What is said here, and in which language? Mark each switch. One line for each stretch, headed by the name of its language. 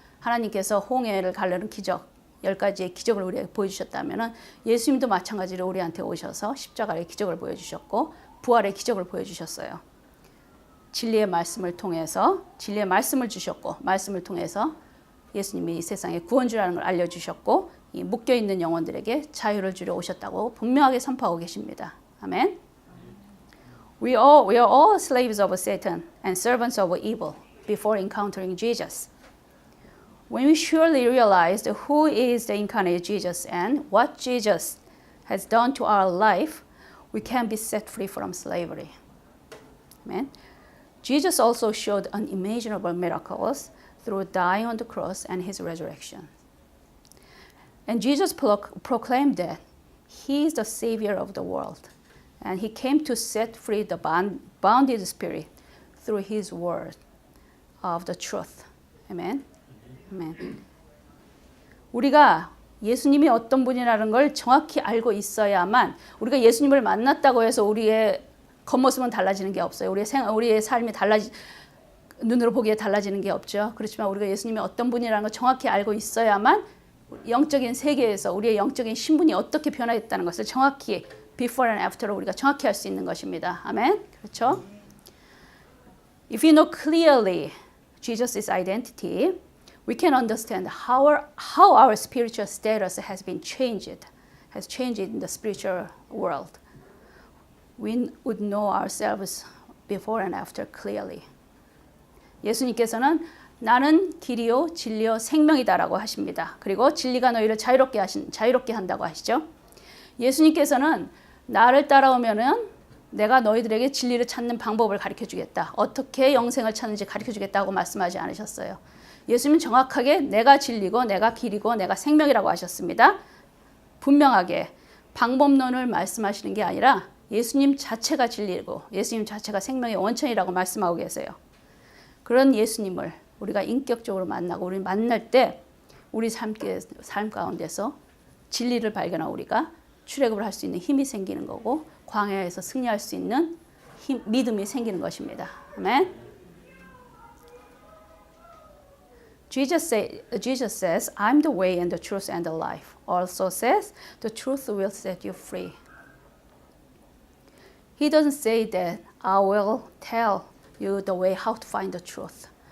Korean: 하나님께서 홍해를 가르는 기적 10가지의 기적을 우리에게 보여주셨다면 예수님도 마찬가지로 우리한테 오셔서 십자가의 기적을 보여주셨고 부활의 기적을 보여주셨어요. 진리의 말씀을 통해서 진리의 말씀을 주셨고 말씀을 통해서 예수님이 이 세상의 구원주라는 걸 알려주셨고 이 묶여있는 영혼들에게 자유를 주려 오셨다고 분명하게 선포하고 계십니다. 아멘.
English: We are all slaves of Satan and servants of evil before encountering Jesus. When we surely realize who is the incarnate Jesus and what Jesus has done to our life, we can be set free from slavery. Amen. Jesus also showed unimaginable miracles through dying on the cross and his resurrection. And Jesus proclaimed that he is the savior of the world. And he came to set free the bounded spirit through his word of the truth. Amen. Amen.
Korean: 우리가 예수님이 어떤 분이라는 걸 정확히 알고 있어야만 우리가 예수님을 만났다고 해서 우리의 겉모습은 달라지는 게 없어요. 우리의 삶이 눈으로 보기에 달라지는 게 없죠. 그렇지만 우리가 예수님이 어떤 분이라는 걸 정확히 알고 있어야만 영적인 세계에서 우리의 영적인 신분이 어떻게 변화했다는 것을 정확히
English: before and after
Korean: 로 우리가 정확히 할 수 있는 것입니다. 아멘. 그렇죠?
English: If you know clearly Jesus' identity, we can understand how our spiritual status has changed in the spiritual world. We would know ourselves before and after clearly.
Korean: 예수님께서는 나는 길이요 진리요 생명이다라고 하십니다. 그리고 진리가 너희를 자유롭게 한다고 하시죠. 예수님께서는 나를 따라오면은 내가 너희들에게 진리를 찾는 방법을 가르쳐 주겠다. 어떻게 영생을 찾는지 가르쳐 주겠다고 말씀하지 않으셨어요. 예수님은 정확하게 내가 진리고 내가 길이고 내가 생명이라고 하셨습니다. 분명하게 방법론을 말씀하시는 게 아니라 예수님 자체가 진리고 예수님 자체가 생명의 원천이라고 말씀하고 계세요. 그런 예수님을 우리가 인격적으로 만나고 우리 만날 때 우리 삶 가운데서 진리를 발견하고 우리가 출애굽을 할 수 있는 힘이 생기는 거고 광야에서 승리할 수 있는 믿음이 생기는 것입니다. 아멘.
English: Jesus says, I'm the way and the truth and the life. Also says, the truth will set you free. He doesn't say that I will tell you the way how to find the truth.